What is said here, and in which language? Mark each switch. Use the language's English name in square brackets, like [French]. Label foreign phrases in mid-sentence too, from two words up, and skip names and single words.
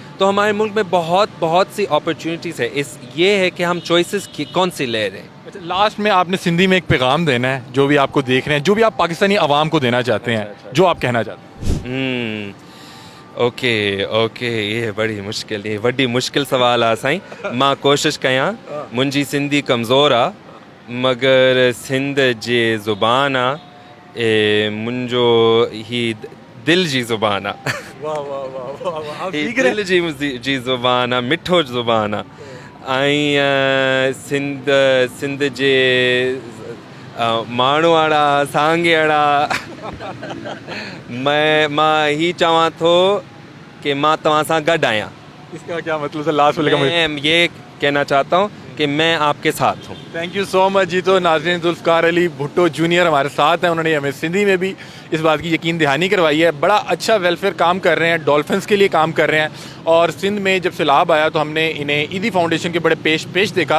[Urdu] تو ہمارے ملک میں بہت سی اپرچونیٹیز ہے. یہ ہے کہ ہم چوائسیز کون سی لے رہے ہیں. لاسٹ میں آپ نے سندھی میں ایک پیغام دینا ہے، جو بھی آپ کو دیکھ رہے ہیں، جو بھی آپ پاکستانی عوام کو دینا چاہتے ہیں، جو آپ کہنا چاہتے ہیں. [Sindhi] اوکے یہ وڈی مشکل سوال آ سائیں. मां कोशिश कयां. मुंहिंजी सिंधी कमज़ोर आहे, मगर सिंध जे ज़ुबान आहे, मुंहिंजो ही दिल जी ज़ुबान आहे. दिल जी ज़ुबान आहे, मिठो ज़ुबान आहे. ऐं सिंध जे माण्हू वारा सांगे वारा मां ही चवां थो کہ मां तव्हां सां गॾु आहियां. [Urdu] اس کا کیا مطلب ہے؟ لاسٹ میں یہ کہنا چاہتا ہوں کہ میں آپ کے ساتھ ہوں. [English] Thank you so much جی. [Urdu] تو ناظرین ذوالفقار علی بھٹو جونیئر ہمارے ساتھ ہیں. انہوں نے ہمیں سندھی میں بھی اس بات کی یقین دہانی کروائی ہے. بڑا اچھا ویلفیئر کام کر رہے ہیں, ڈولفنس کے لیے کام کر رہے ہیں. اور سندھ میں جب سیلاب آیا تو ہم نے انہیں ایدی فاؤنڈیشن کے بڑے پیش دیکھا.